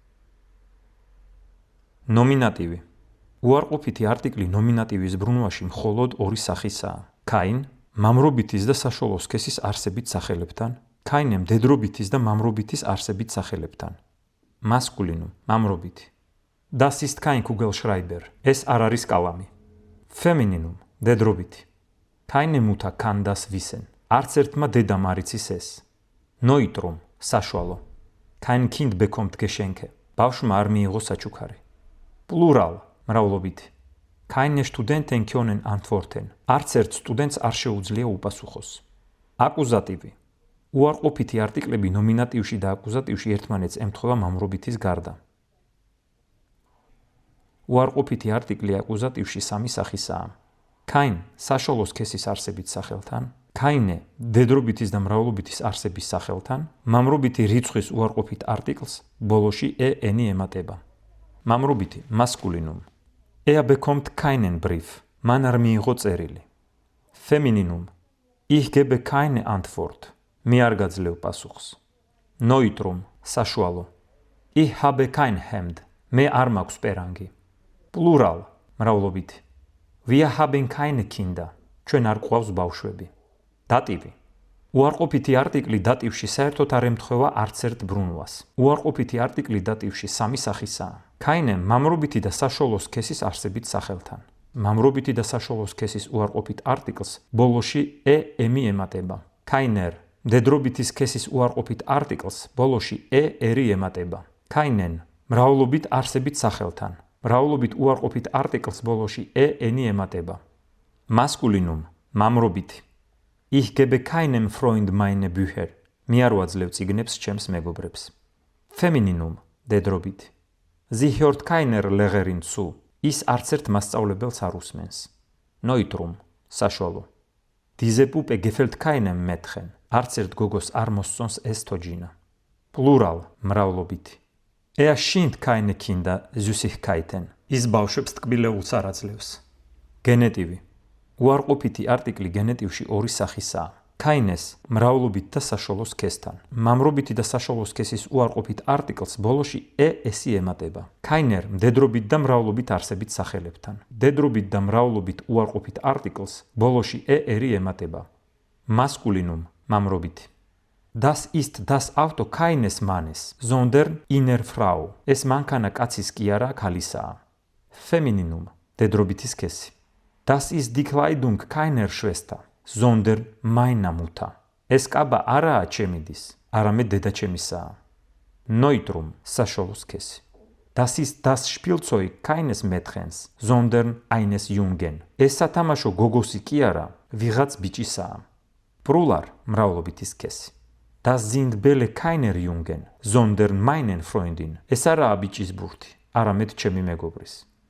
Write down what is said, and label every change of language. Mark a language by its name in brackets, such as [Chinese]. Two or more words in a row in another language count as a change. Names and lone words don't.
[Georgian] ნომინატივი უარყოფითი არტიკლი ნომინატივის ბრუნვაში მხოლოდ ორი სახისაა. [German] Kein, [Georgian] მამრობითის და საშუალო სქესის არსებით სახელებთან, keine მდედრობითის და მამრობითის არსებით სახელებთან. Maskulinum, მამრობითი. [German] Das ist kein Kugelschreiber. [Georgian] ეს არ არის კალამი. [German] Femininum, [Georgian] დედრობითი. [German] Keine Mutter kann das wissen. [Georgian] არც ერთმა დედამ არ იცის ეს. Neutrum, საშუალო. [German] Kein Kind bekommt Geschenke. [Georgian] ბავშვმა არ მიიღო საჩუქარი. Plural, მრავლობითი. [German] Keine Studenten können antworten. [Georgian] არც ერთ სტუდენტს არ შეუძლია უპასუხოს. აკუზატივი. უარყოფითი არტიკლები ნომინატივში და აკუზატივში ერთმანეთს ემთხვევა მამრობითის გარდა. უარყოფითი არტიკლი აკუზატივში სამი სახისაა. Kein, საშუალო სქესის არსებით სახელთან, keine, დედრობითის და მრავლობითის არსების სახელთან, მამრობითი რიცხვის უარყოფით არტიკლს ბოლოში e-ენი ემატება. მამრობითი maskulinum. [German] Er bekommt keinen Brief. [Georgian] მან არ მიიღო წერილი. Femininum. [German] Ich gebe keine Antwort. [Georgian] მე არ გაძლევ პასუხს. Neutrum. საშუალო. [German] Ich habe kein Hemd. [Georgian] მე არ მაქვს პერანგი. [German] Plural. [Georgian] მრავლობითი. [German] Wir haben keine Kinder. [Georgian] ჩვენ არ გვყავს ბავშვები. დატივი. უარყოფითი არტიკლი დატივში საერთოდ არ ემთხვევა არც ერთ ბრუნვას. უარყოფითი არტიკლი დატივში სამი სახისაა. Keine მამრობითი და საშუალო სქესის არსებით სახელთან. მამრობითი და საშუალო სქესის უარყოფით არტიკლს ბოლოში e-ემი ემატება. Keiner მდედრობითი სქესის უარყოფით არტიკლს ბოლოში e-ერი ემატება. Keinen მრავლობით არსებით სახელთან. მრავლობით უარყოფით არტიკლს ბოლოში e-ენი ემატება. Maskulinum მამრობითი. [German] Ich gebe keinem Freund meine Bücher. [Georgian] მე არ ვაძლევ წიგნებს ჩემს მეგობრებს. Femininum დედრობითი. [German] Sie hört keiner Lehrerin zu. [Georgian] ის არც ერთ მასწავლებელს არ უსმენს. Neutrum საშუალო. [German] Diese Puppe gefällt keinem Mädchen. [Georgian] არც ერთ გოგოს არ მოსწონს ეს თოჯინა. Plural მრავლობითი. [German] Er schenkt keine Kinder Süßigkeiten. [Georgian] ის ბავშვებს ტკბილეულს არ აძლევს. გენეტივი. უარყოფითი არტიკლი გენეტივში ორი სახისაა. Keines მრავლობით და საშუალო სქესთან. მამრობითი და საშუალო სქესის უარყოფით არტიკლს ბოლოში e-ესი ემატება. Keiner მდედრობით და მრავლობით არსებით სახელებთან. დედრობით და მრავლობით უარყოფით არტიკლს ბოლოში e-ერი ემატება. Maskulinum მამრობითი. [German] Das ist das Auto keines Mannes, sondern einer Frau. [Georgian] ეს მანქანა კაცის კი არა, ქალისაა. Femininum დედრობითი სქესი. [German] Das ist die Kleidung keiner Schwester, sondern meiner Mutter. [Georgian] ეს კაბა არაა ჩემი დის, არამედ დედაჩემისაა. Neutrum საშუალო სქესი. [German] Das ist das Spielzeug keines Mädchens, sondern eines Jungen. [Georgian] ეს სათამაშო გოგოსი კი არა, ვიღაც ბიჭისაა. Plural მრავლობითი სქესი. [German] Das sind Bälle keiner Jungen, sondern meinen Freundin. [Georgian] ეს არაა ბიჭის ბურთი, არამედ ჩემი მეგობრის.